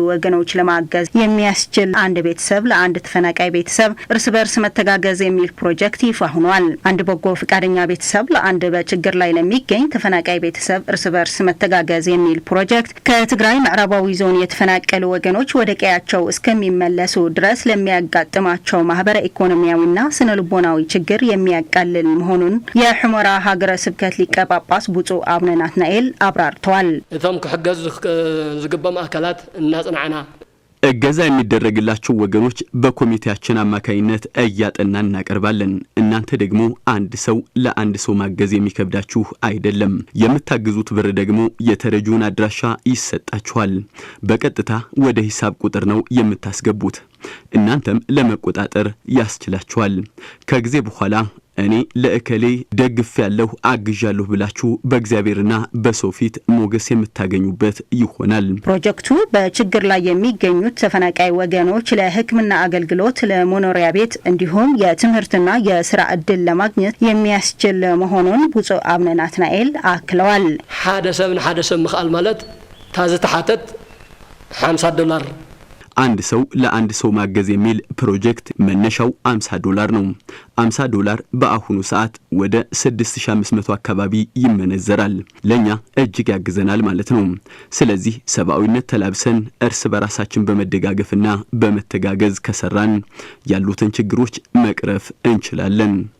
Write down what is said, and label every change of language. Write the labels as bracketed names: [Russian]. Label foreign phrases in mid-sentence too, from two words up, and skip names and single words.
[Amharic] ወገኖች ለማገዝ የሚያስችል አንድ ቤተሰብ ለአንድ ተፈናቃይ ቤተሰብ እርስ በርስ መተጋገዝ የሚል ፕሮጀክት ይፋ ሆኗል። አንድ በጎ ፈቃደኛ ቤተሰብ ለአንድ በችግር ላይ ለሚገኝ ተፈናቃይ ቤተሰብ እርስ በርስ መተጋገዝ የሚል ፕሮጀክት ከትግራይ ምዕራባዊ ዞን የተፈናቀሉ ወገኖች ወደ ቀያቸው እስከሚመለሱ ድረስ ለሚያጋጥማቸው ማህበረ ኢኮኖሚያዊና ስነ ልቦናዊ ችግር የሚያቃልል መሆኑን የሑመራ ሀገረ ስብከት ሊቀ ጳጳስ ብፁዕ አቡነ ናትናኤል አብራርተዋል። [Tigrinya] እቶም ክሕገዙ ዝግበም አካላት እናጽናዕና [Amharic] እገዛ የሚደረግላቸው ወገኖች በኮሚቴያችን አማካይነት እያጠናን እናቀርባለን። እናንተ ደግሞ አንድ ሰው ለአንድ ሰው ማገዝ የሚከብዳችሁ አይደለም። የምታግዙት ብር ደግሞ የተረጂውን አድራሻ ይሰጣችኋል። በቀጥታ ወደ ሂሳብ ቁጥር ነው የምታስገቡት። እናንተም ለመቆጣጠር ያስችላችኋል። ከጊዜ በኋላ እኔ ለእከሌ ደግፍ ያለው አግዣለሁ ብላችሁ በእግዚአብሔርና በሰው ፊት ሞገስ የምታገኙበት ይሆናል። ፕሮጀክቱ በችግር ላይ የሚገኙት ተፈናቃይ ወገኖች ለሕክምና አገልግሎት፣ ለመኖሪያ ቤት እንዲሁም የትምህርትና የስራ ዕድል ለማግኘት የሚያስችል መሆኑን ብፁዕ አቡነ ናትናኤል አክለዋል። [Tigrinya] ሓደ ሰብ ንሓደ ሰብ ምኽኣል ማለት ታዝተሓተት $50 [Amharic] አንድ ሰው ለአንድ ሰው ማገዝ የሚል ፕሮጀክት መነሻው $50 ነው። $50 በአሁኑ ሰዓት ወደ 6500 አካባቢ ይመነዘራል። ለኛ እጅግ ያግዘናል ማለት ነው። ስለዚህ ሰብአዊነት ተላብሰን እርስ በራሳችን በመደጋገፍና በመተጋገዝ ከሰራን ያሉትን ችግሮች መቅረፍ እንችላለን።